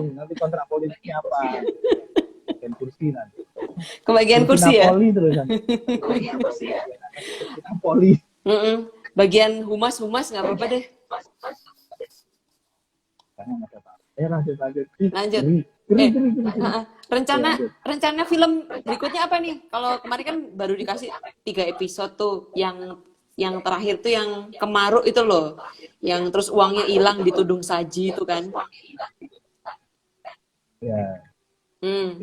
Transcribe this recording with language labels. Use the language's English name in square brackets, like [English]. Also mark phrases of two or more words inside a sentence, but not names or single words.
[Indonesian] tergantung nanti kontrak politiknya apa. Dan kursi nanti. kebagian Kursi kursi ya. Napoli terus nanti. Kursi Napoli. Mm-mm. Bagian humas nggak apa-apa deh. Karena nggak ada apa-apa. Lanjut lanjut. Lanjut. Geri, geri, Eh, geri, geri, geri. Oke, rencana lanjut. rencana film berikutnya apa nih? Kalau kemarin kan baru dikasih 3 episode tuh, yang terakhir tuh yang Kemaruk itu loh, yang terus uangnya hilang di Tudung Saji itu kan. Ya, Hmm.